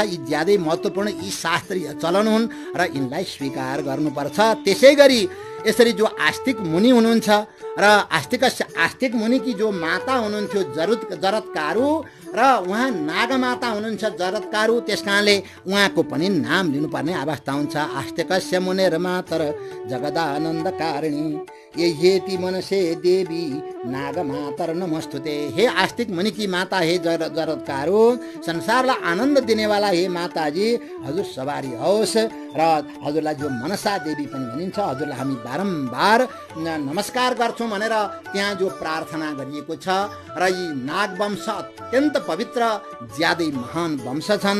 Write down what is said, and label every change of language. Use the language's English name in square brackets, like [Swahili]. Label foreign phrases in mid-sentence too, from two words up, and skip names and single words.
[Nepali] यी ज्यादै महत्त्वपूर्ण, यी शास्त्रीय चलन हुन् र यिनलाई स्वीकार गर्नुपर्छ। त्यसै गरी यसरी जो आस्तिक मुनि हुनुहुन्छ र आस्तिक मुनिकी जो माता हुनुहुन्थ्यो जरत्कारु, र उहाँ नागमाता हुनुहुन्छ जरत्कारु, त्यस कारणले उहाँको पनि नाम लिनुपर्ने अवस्था हुन्छ। [Sanskrit] आस्तिकस्य मुनेर मातर जगदानन्दकारिणी यहेति मनसे देवी नागमातर नमस्तुते। [Nepali] हे आस्तिक मुनिकी माता, हे जरत्कारु, संसारलाई आनन्द दिनेवाला हे माताजी, हजुर सवारी होस्। र हजुरलाई जो मनसा देवी पनि भनिन्छ, हजुरलाई हामी बारम्बार नमस्कार गर्छौँ भनेर त्यहाँ जो प्रार्थना गरिएको छ। र यी नागवंश अत्यन्त पवित्र, ज्यादै महान वंश छन्।